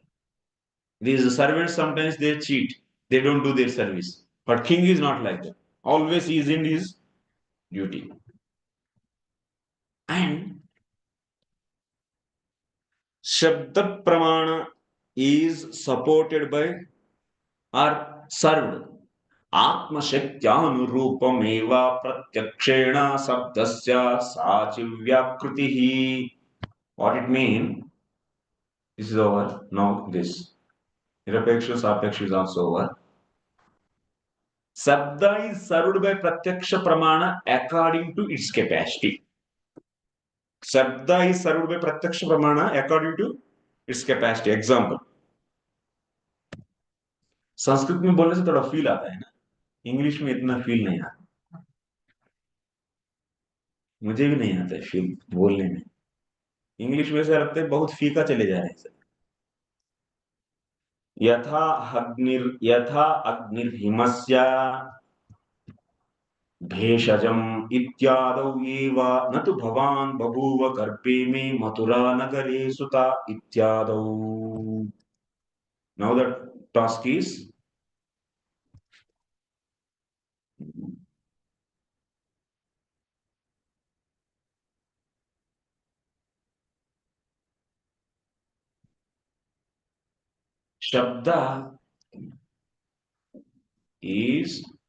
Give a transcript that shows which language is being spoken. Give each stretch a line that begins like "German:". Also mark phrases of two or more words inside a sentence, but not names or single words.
English: These servants, sometimes they cheat. They don't do their service. But king is not like that. Always he is in his duty. And
Sanskrit: शब्द प्रमाण
English: is supported by or served.
Sanskrit: आत्मशक्त्यनुरूपमेव प्रत्यक्षेण शब्दस्य साचिव्यकृतिः.
English: What it means? This is over. Now this.
Sanskrit: निरपेक्ष सापेक्ष
English: is also over. Sabda is served by
Sanskrit: प्रत्यक्ष प्रमाण
English: according to its capacity. Sabda is served by
Sanskrit: प्रत्यक्ष प्रमाण
English: according to its capacity. Example.
Hindi: संस्कृत में बोलने से थोड़ा फील आता है ना, इंग्लिश में इतना फील नहीं आता. मुझे भी नहीं आता है फील बोलने में. इंग्लिश में से लगता है बहुत फीका चले जा रहे हैं.
Sanskrit: यथा अग्निर्हिमस्य भेषजम् इत्यादौ एव न तु भवान् बभूव गर्भे मे मथुरा नगरे सुता इत्यादौ.
English: Now the task is Shabda is